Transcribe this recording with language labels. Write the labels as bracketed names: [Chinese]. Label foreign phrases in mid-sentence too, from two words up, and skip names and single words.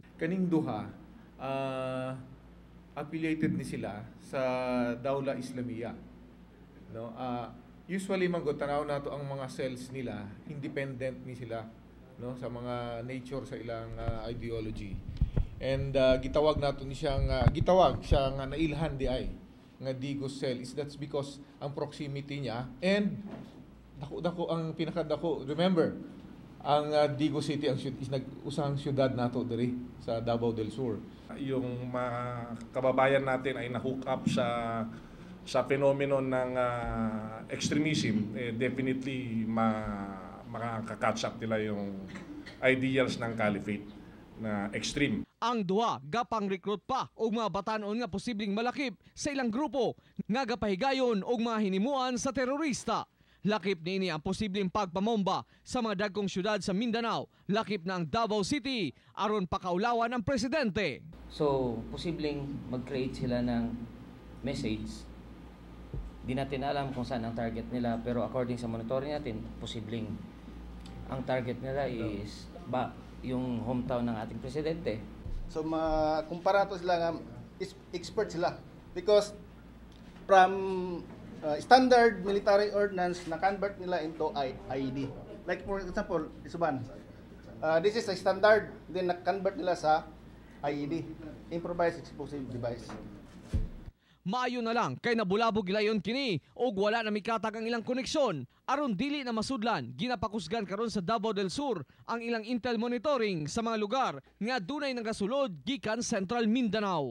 [Cebuano] Kaning duha affiliated ni sila sa Dawla Islamia. No? Usually tanaw nato ang mga cells nila, independent ni sila, no, sa mga nature sa ilang ideology. And gitawag nato ni siyang gitawag siya nga nailhan di ay nga Digos cell [English] is that's because [Cebuano] ang proximity niya and dako ang pinakadako. Remember, ang Digos City is nag-usang syudad nato diri sa Davao del Sur. [Filipino] Yung mga kababayan natin ay na-hook up sa phenomenon ng extremism, definitely makaka-catch up nila yung ideals ng caliphate na extreme. [Cebuano] Ang duha gapang recruit pa og mga batanon nga posibleng malakip sa ilang grupo nga gapahigayon og mga hinimuan sa terorista. Lakip niini ang posibleng pagpamomba sa mga dagkong syudad sa Mindanao, lakip na ang Davao City aron pakaulawan ang presidente. [Filipino] So, posibleng mag-create sila ng message. Di natin alam kung saan ang target nila, pero according sa monitoring natin, posibleng ang target nila is yung hometown ng ating presidente. [Cebuano] So kumpara to sila nga expert sila [English] because from standard military ordnance [Cebuano] na convert nila [English] into IED. Like for example, Isuban. This is a standard, then [Filipino] na-convert nila sa [English] IED, improvised explosive device. [Cebuano] Maayo na lang kay nabulabog gilayon kini og wala na mikatag ang ilang koneksyon aron dili na masudlan ginapakusgan karon sa Davao del Sur ang ilang intel monitoring sa mga lugar nga dunay nagasulod gikan Central Mindanao.